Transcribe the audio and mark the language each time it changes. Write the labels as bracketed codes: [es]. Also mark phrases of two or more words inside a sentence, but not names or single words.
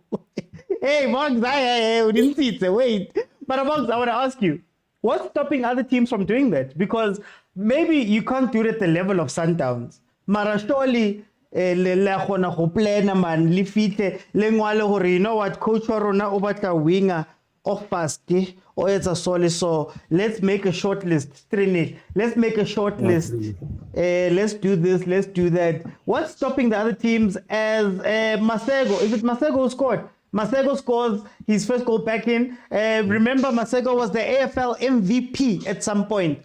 [en] Hey, Box, we didn't see it. Wait. But Box, I want to ask you, what's stopping other teams from doing that? Because maybe you can't do it at the level of Sundowns. Mara surely, you know what, coach [st] wa rona o batla [en] winger off past or it's a solid, so let's make a short list. Let's make a short list. Let's do this, let's do that. What's stopping the other teams as Masego? Is it Masego who scored? Masego scores his first goal back in. Remember, Masego was the AFL MVP at some point.